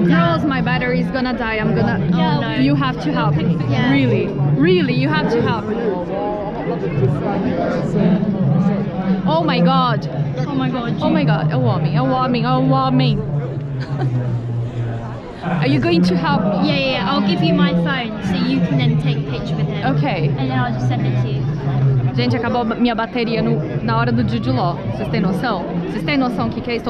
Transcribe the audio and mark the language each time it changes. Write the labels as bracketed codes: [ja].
[en] Girls, my battery is gonna die. I'm gonna... Oh, no. You have to help me. Yeah. Really, really, you have to help me. Oh my god. Oh my god. Oh my god. [pt] É o homem, é o homem, é o homem. [en] Are you going to help me? Yeah. I'll give you my phone so you can then take a picture with him. Okay. And then I'll just send it to you. [pt] Gente, acabou minha bateria na hora do Jude Law. Vocês têm noção? Vocês têm noção do que é isso?